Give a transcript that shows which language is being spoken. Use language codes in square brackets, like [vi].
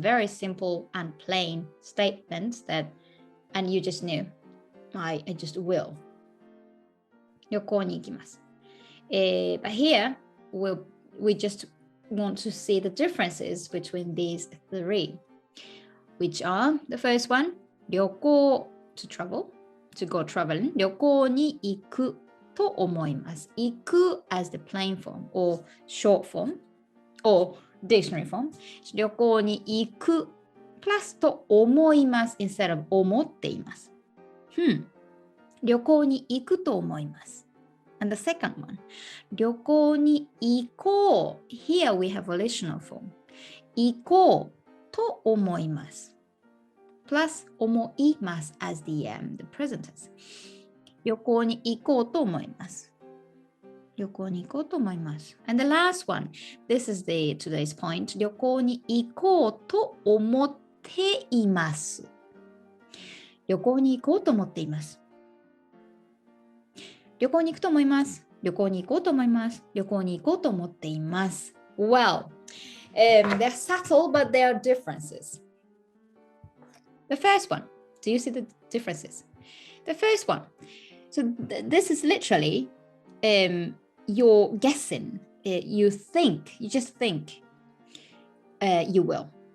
[en] Very simple and plain statements that, and you just knew, I just will. [ja] 旅行に行きます. [en] But here, we just want to see the differences between these three, which are the first one, 旅行 to travel, to go traveling. [ja] 旅行に行くと思います. [en] 行く as the plain form or short form or dictionary form. [ja] 旅行に行く plus と思います [en] instead of [ja] 思っています。旅行に行くと思います。 [en] And the second one, [ja] 旅行に行こう. [en] Here we have volitional form. [ja] 行こうと思います。 [en] Plus 思います as the present tense. [ja] 旅行に行こうと思います。旅行に行こうと思います。 [en] And the last one, this is the today's point. [ja] 旅行に行こうと思っています。旅行に行こうと思っています。旅行に行くと思います。旅行に行こうと思います。旅行に行こうと思っています。 [en] Well, they're subtle, but there are differences. The first one, do you see the differences? The first one, so this is literally you're guessing. You think, you just think you will.